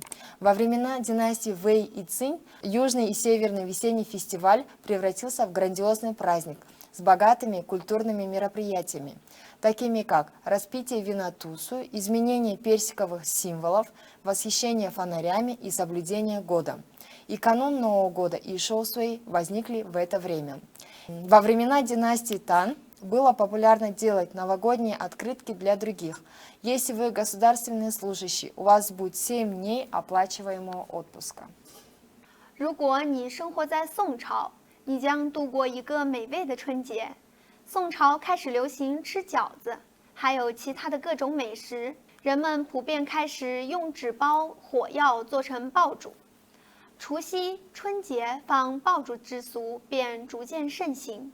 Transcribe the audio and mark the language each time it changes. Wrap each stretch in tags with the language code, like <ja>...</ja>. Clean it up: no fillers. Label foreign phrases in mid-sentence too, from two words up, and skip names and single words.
<ru>Во времена династий Вэй и Цинь южный и северный весенний фестиваль превратился в грандиозный праздник с богатыми культурными мероприятиями, такими как распитие вина тусу, изменение персиковых символов, восхищение фонарями и соблюдение года. И канун Нового года и Шоусуэй возникли в это время. Во времена династии Тан было популярно делать новогодние открытки для других. Если вы государственный служащий, у вас будет 7 дней оплачиваемого отпуска.</ru> <zh>如果你生活在宋朝，你将度过一个美味的春节。宋朝开始流行吃饺子，还有其他的各种美食，人们普遍开始用纸包火药做成爆竹。除夕、春节放爆竹之俗便逐渐盛行。</zh>